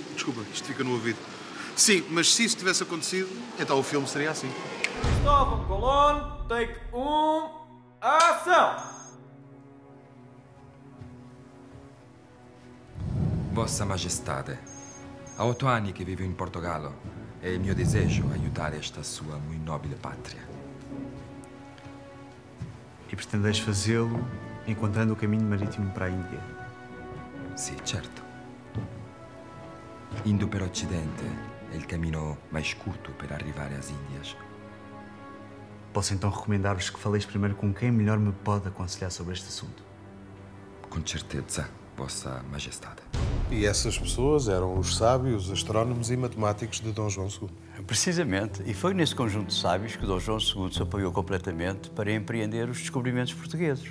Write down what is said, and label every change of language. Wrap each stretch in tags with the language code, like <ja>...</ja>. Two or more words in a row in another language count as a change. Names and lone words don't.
<pt>Desculpa, isto fica no ouvido. Sim, mas se isso tivesse acontecido, então o filme seria assim. Cristóvão Colón, take 1, ação! Vossa Majestade, há</pt> <it>8 anni che vivo in Portogallo e il mio desejo aiutare</it> <pt>esta sua muito</pt> <it>nobile pátria.</it> <pt>E pretendeis fazê-lo encontrando o caminho marítimo para a Índia?</pt> <it>Sì, certo. Indo per Occidente è il cammino</it> <pt>mais curto</pt> <it>per arrivare</it> <pt>às Índias. Posso então recomendar-vos que faleis primeiro com quem melhor me pode aconselhar sobre este assunto? Com certeza, Vossa Majestade. E essas pessoas eram os sábios, astrónomos e matemáticos de Dom João II. Precisamente, e foi nesse conjunto de sábios que Dom João II se apoiou completamente para empreender os descobrimentos portugueses.</pt>